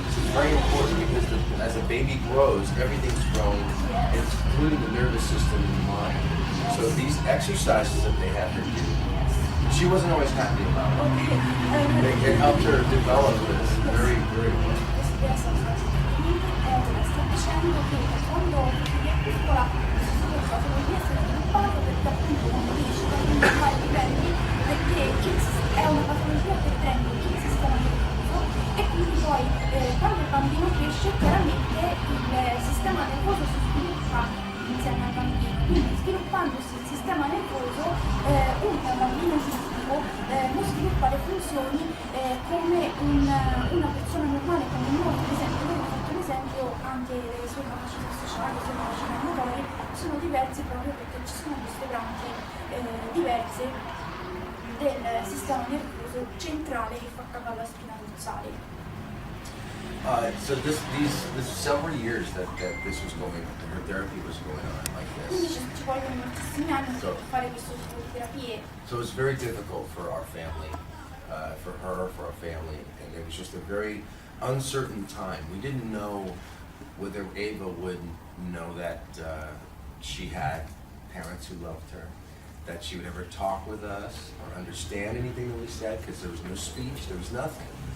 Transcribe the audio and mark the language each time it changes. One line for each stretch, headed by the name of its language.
English: This is very important because as a baby grows, everything's growing, including the nervous system and the mind. So these exercises that they had her do, she wasn't always happy about it. It helped her develop this very, very well.
Italian: Sta dicendo che quando è piccola questa patologia si è sviluppata perché appunto non riesce a sviluppare i livelli, perché è una patologia che prende il sistema nervoso e quindi poi quando il bambino cresce chiaramente il sistema nervoso si sviluppa insieme al bambino, quindi sviluppandosi il sistema nervoso un bambino autistico non sviluppa le funzioni come una persona normale, come noi. Per esempio, noi abbiamo fatto l'esempio anche le sue capacità sociali, le sue capacità motorie sono diverse proprio perché ci sono queste branche diverse del sistema nervoso centrale che fa capo alla spina dorsale.
English: So this several years that this was going, her therapy was going on like
Italian: Quindi
English: this.
Italian: ci vogliono moltissimi anni per fare questo tipo di terapie.
English: So it was very difficult for our family, for her, for our family, and it was just a very uncertain time. We didn't know whether Ava would know that she had parents who loved her, that she would ever talk with us or understand anything that we said, because there was no speech, there was nothing.